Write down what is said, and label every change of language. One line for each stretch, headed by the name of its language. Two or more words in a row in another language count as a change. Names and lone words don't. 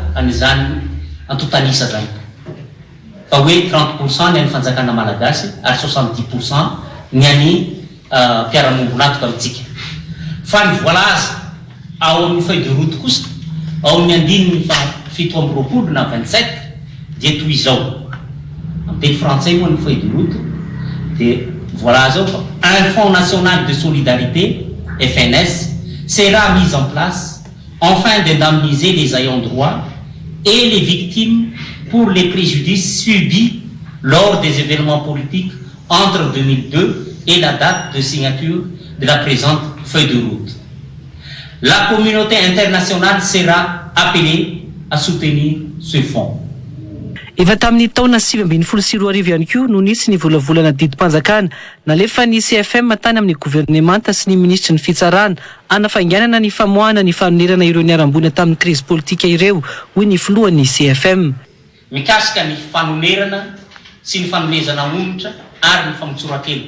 Malagasy: an'izany antotanisa zany fa hoe 30% ny an'ny fanjakana malagasy ary 70% ny an'ny mpiara-mongonatoka amintsika fa ny voalaza ao amin'ny
French: feuille de route
Malagasy: kosa ao amin'ny andininy fa 17 na 27 dia toy izao amin'ny teny frantsay moa ny
French: feuille de route
Malagasy: dia voalaza ao fa
French: un fonds national de solidarité FNS sera mis en place enfin d'indemniser les ayants droit et les victimes pour les préjudices subis lors des événements politiques entre 2002 et la date de signature de la présente feuille de route. La communauté internationale sera appelée à soutenir ce fonds.
Malagasy: Efa tamin'ny taona 2024 ihany koa no nisy ny volavolana didim-panjakana nalefa ny CFM tany amin'ny gouvernemanta sy ny ministry ny fitsarana anafainganana ny famoahana ny fanonerana ireo niarambony tamin'ny crise politika ireo hoy ny filohan'ny CFM. Mikasika ny fanonerana sy ny fanomezana onitra ary ny famotsoran-kelo.